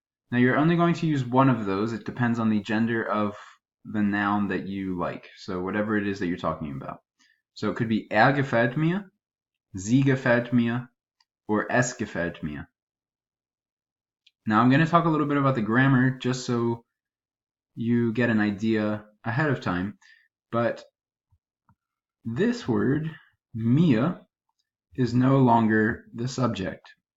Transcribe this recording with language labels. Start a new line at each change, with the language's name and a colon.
English: Now you're only going to use one of those. It depends on the gender of the noun that you like. So whatever it is that you're talking about. So it could be
German: gefällt mir, sie gefällt mir, or es gefällt mir.
English: Now I'm going to talk a little bit about the grammar just so you get an idea ahead of time. But this word, mir, is no longer the subject.